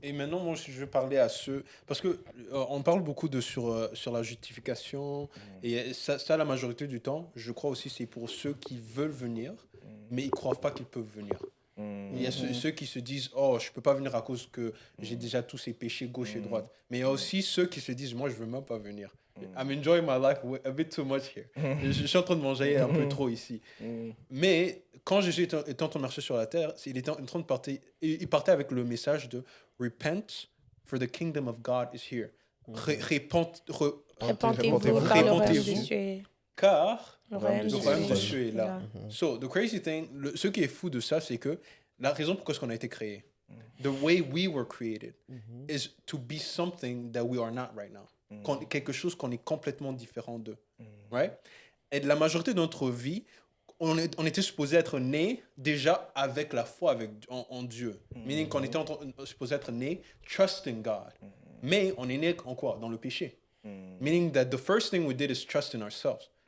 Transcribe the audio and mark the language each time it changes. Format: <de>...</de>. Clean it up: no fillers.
<fr>Et maintenant, moi, je vais parler à ceux... Parce que on parle beaucoup sur la justification. Et ça, la majorité du temps, je crois aussi, c'est pour ceux qui veulent venir, mais ils ne croient pas qu'ils peuvent venir. Il y a ceux qui se disent « Oh, je ne peux pas venir à cause que j'ai déjà tous ces péchés gauche et droite. » Mais il y a aussi ceux qui se disent « Moi, je ne veux même pas venir.</fr> <en>I'm enjoying my life a bit too much here.</en> <fr>Je suis en train de manger un peu trop ici. » Mais quand Jésus était en train de marcher sur la terre, il était en train de partir. Il partait avec le message de «</fr> <en>Repent, for the kingdom of God is here.</en> <fr>» Répentez-vous, car le royaume de Dieu est là.</fr> <en>So, the crazy thing,</en> <fr>ce qui est fou de ça, c'est que la raison pourquoi on a été créé,</fr> <en>the way we were created, is to be something that we are not right now.</en> <fr>Quelque chose qu'on est complètement différent d'eux. Right? Et de la majorité de notre vie, on était supposé être né déjà avec la foi en Dieu. Meaning qu'on était supposé être né</fr> <en>trusting God.</en> <fr>Mais on est né en quoi? Dans le péché.</fr> <en>Meaning that the first thing we did is trust in ourselves.</en>